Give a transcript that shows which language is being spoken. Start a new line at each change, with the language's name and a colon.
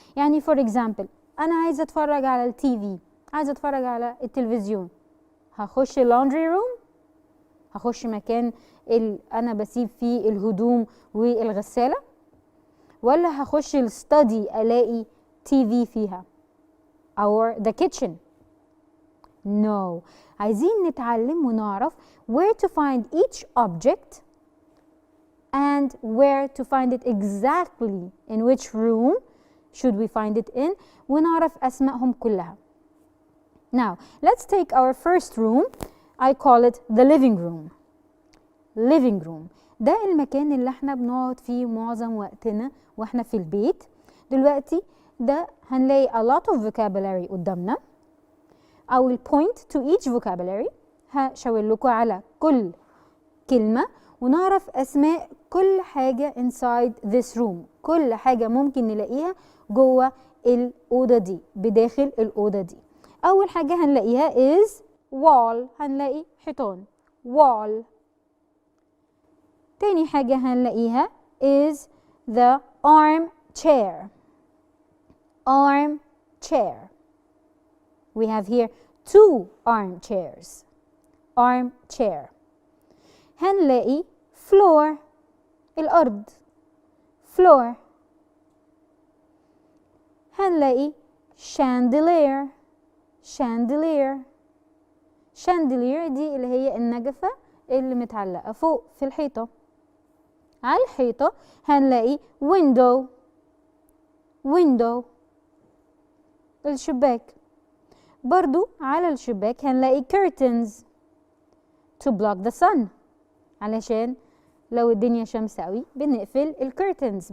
Arabic: يعني
English: for example
Arabic: انا عايزه اتفرج على التي في، عايزه اتفرج على التلفزيون، هخش
English: laundry room،
Arabic: هخش مكان انا بسيب فيه الهدوم والغساله، ولا هخش الستادي الاقي تي في فيها
English: or the kitchen. No.
Arabic: عايزين نتعلم ونعرف
English: where to find each object and where to find it exactly, in which room should we find it in,
Arabic: ونعرف أسمائهم كلها.
English: Now, let's take our first room. I call it the living room.
Arabic: Living room. ده المكان اللي احنا بنقعد فيه معظم وقتنا واحنا في البيت. دلوقتي ده هنلاقي
English: a lot of vocabulary
Arabic: قدامنا.
English: I will point to each vocabulary.
Arabic: هشاور لكم على كل كلمة ونعرف أسماء كل حاجة
English: inside this room.
Arabic: كل حاجة ممكن نلاقيها جوه الأوضة دي، بداخل الأوضة دي. أول حاجة هنلاقيها
English: is wall.
Arabic: هنلاقي حيطان wall. تاني حاجة هنلاقيها
English: is the arm chair. Arm chair. We have here 2 armchairs. Arm chair.
Arabic: هنلاقي floor. الأرض floor. هنلاقي chandelier.
English: chandelier.
Arabic: chandelier دي اللي هي النجفة اللي متعلقة فوق في الحيطة. على الحيطة هنلاقي window.
English: window الشباك.
Arabic: برضو على الشباك هنلاقي
English: curtains to block the sun.
Arabic: علشان لو الدنيا شمس قوي بنقفل curtains.